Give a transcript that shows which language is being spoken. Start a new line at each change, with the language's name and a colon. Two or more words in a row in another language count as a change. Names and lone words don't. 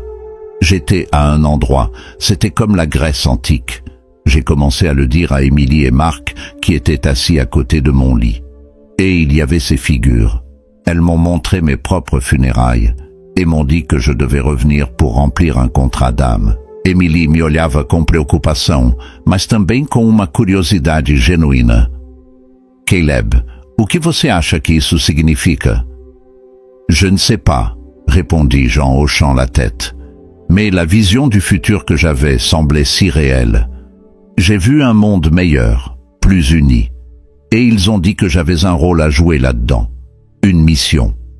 French: J'étais à un endroit, c'était comme la Grèce antique. J'ai commencé à le dire à Émilie et Marc, qui étaient assis à côté de mon lit. Et il y avait ces figures. Elles m'ont montré mes propres funérailles et m'ont dit que je devais revenir pour remplir un contrat d'âme.
Portuguese: Émilie me olhava com preocupação, mas também com uma curiosidade genuína. « Caleb, o que você acha que isso significa
French: ?»« Je ne sais pas », répondis-je en hochant la tête. Mais la vision du futur que j'avais semblait si réelle. J'ai vu un monde meilleur, plus uni. Et ils ont dit que j'avais un rôle à jouer là-dedans. Une mission.